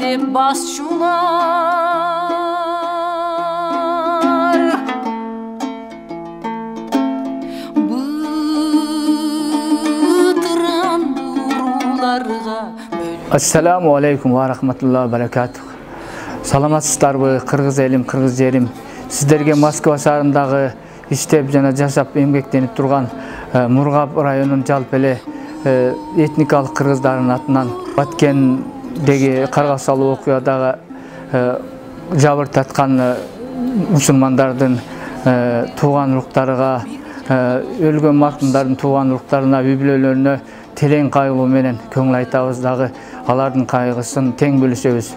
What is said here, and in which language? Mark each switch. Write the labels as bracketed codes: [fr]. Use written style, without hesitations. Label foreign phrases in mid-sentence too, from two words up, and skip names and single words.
[ar] basçular. Bıdıran durularga. السلام عليكم ورحمة الله وبركاته. [ky] Саламатсыздарбы, кыргыз элим, кыргыз жерим. Сиздерге Москва шаарындагы иштеп жана жашап эмгектенип турган Мургап районунун жалпы эле этникалык кыргыздардын атынан Баткендеги карга салуу окуядагы жабыр таткан мусулмандардын тууган уруктарыга, өлгөн маркумдардын тууган уруктарына, үй бүлөлөрүнө терең кайгылуу менен көңүл айтабыз, дагы алардын кайгысын тең бөлүшөбүз.